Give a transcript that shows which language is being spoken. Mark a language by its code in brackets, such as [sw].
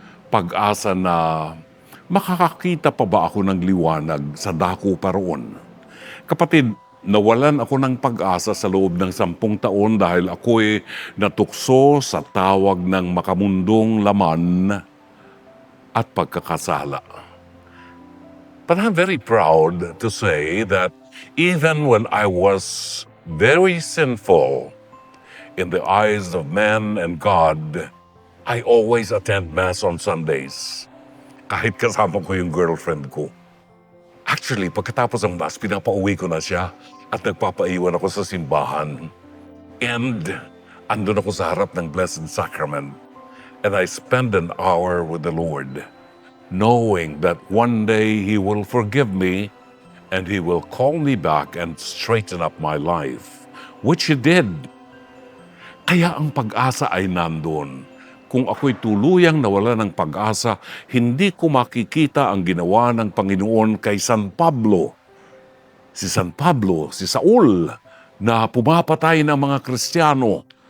[tl] Pag-asa na makakakita pa ba ako ng liwanag sa dako pa roon? Kapatid, nawalan ako ng pag-asa sa loob ng 10 taon dahil ako'y natukso sa tawag ng makamundong laman at pagkakasala. [en] But I'm very proud to say that even when I was very sinful in the eyes of men and God, I always attend Mass on Sundays. [tl] Kahit kasama ko yung girlfriend ko. Actually, pagkatapos ng Mass, pinapauwi ko na siya at nagpapaiwan ako sa simbahan. [en] And [tl] andun ako sa harap ng [en] Blessed Sacrament. And I spend an hour with the Lord. knowing that one day He will forgive me and He will call me back and straighten up my life, which He did. [tl] Kaya ang pag-asa ay nandun. Kung ako'y tuluyang nawala ng pag-asa, hindi ko makikita ang ginawa ng Panginoon kay San Pablo. Si San Pablo, si Saul, na pumapatay ng mga Kristiyano.